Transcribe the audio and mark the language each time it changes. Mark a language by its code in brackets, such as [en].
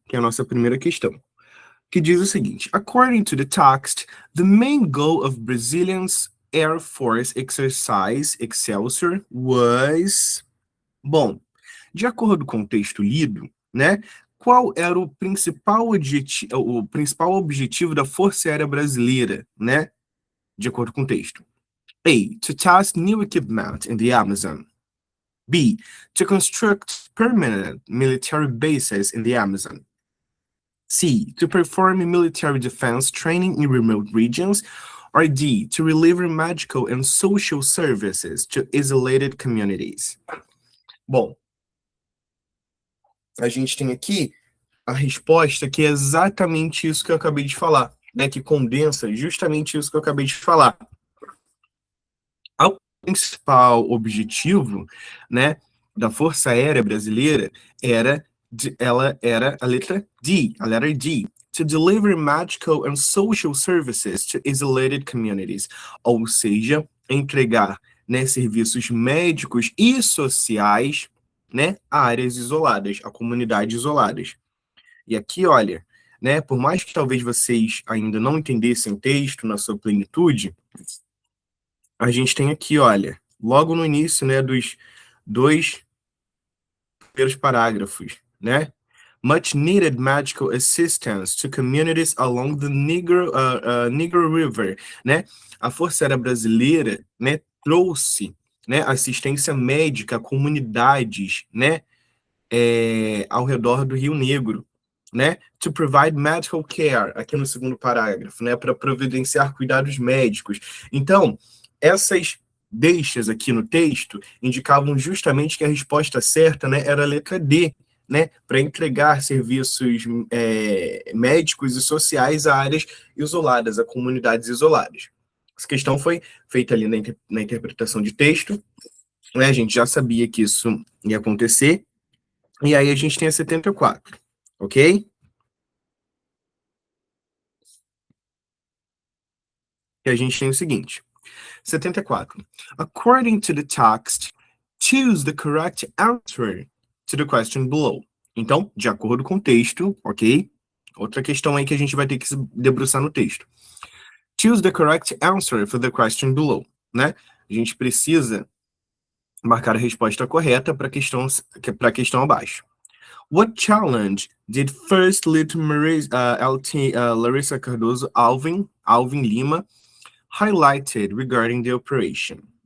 [pt] Que é a nossa primeira questão, que diz o seguinte: [en] According to the text, the main goal of Brazilian's Air Force exercise Excelsior was... [pt] Bom, de acordo com o texto lido, né, qual era o principal objetivo da Força Aérea Brasileira, né, de acordo com o texto? [en] A. To test new equipment in the Amazon. B. To construct permanent military bases in the Amazon. C. To perform military defense training in remote regions. Or D. To deliver medical and social services to isolated communities. [pt] Bom, a gente tem aqui a resposta que é exatamente isso que eu acabei de falar, né? Que condensa justamente isso que eu acabei de falar. O principal objetivo, né, da Força Aérea Brasileira ela era a letra D, a letra D, [en] to deliver medical and social services to isolated communities, [pt] ou seja, entregar, né, serviços médicos e sociais, né, a áreas isoladas, a comunidades isoladas. E aqui, olha, né, por mais que talvez vocês ainda não entendessem o texto na sua plenitude, a gente tem aqui, olha, logo no início, né, dos dois primeiros parágrafos, né? [en] Much needed medical assistance to communities along the Negro River, né? [pt] A Força Aérea Brasileira, né, trouxe, né, assistência médica a comunidades, né, ao redor do Rio Negro, né? [en] To provide medical care, [pt] aqui no segundo parágrafo, né? Para providenciar cuidados médicos. Então, essas deixas aqui no texto indicavam justamente que a resposta certa, né, era a letra D, né? Para entregar serviços médicos e sociais a áreas isoladas, a comunidades isoladas. Essa questão foi feita ali na interpretação de texto, né? A gente já sabia que isso ia acontecer. E aí a gente tem a 74, ok? E a gente tem o seguinte, 74. [en] According to the text, choose the correct answer to the question below. [pt] Então, de acordo com o texto, ok? Outra questão aí que a gente vai ter que se debruçar no texto. [en] Choose the correct answer for the question below, né? [pt] A gente precisa marcar a resposta correta para a questão abaixo. [en] What challenge did First Lieutenant Larissa Cardoso Alvin Lima highlighted regarding the operation?